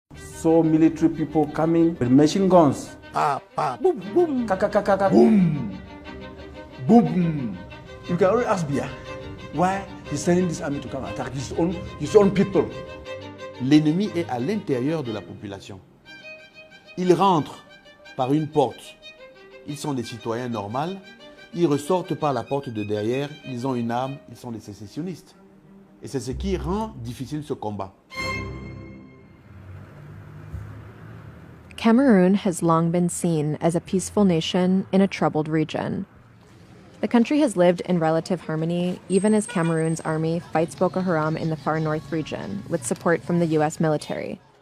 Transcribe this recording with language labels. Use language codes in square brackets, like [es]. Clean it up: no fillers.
[en] So military people coming with machine guns. Pa, pa, boom, boom, Kaka, kaka, kaka. boom, boom. You can already ask Bia why he's sending this army to come attack his own people. [fr] L'ennemi est à l'intérieur de la population. Ils rentrent par une porte. Ils sont des citoyens normaux. Ils ressortent par la porte de derrière. Ils ont une arme. Ils sont des sécessionnistes. Et c'est ce qui rend difficile ce combat. [en] Cameroon has long been seen as a peaceful nation in a troubled region. The country has lived in relative harmony, even as Cameroon's army fights Boko Haram in the far north region, with support from the U.S. military.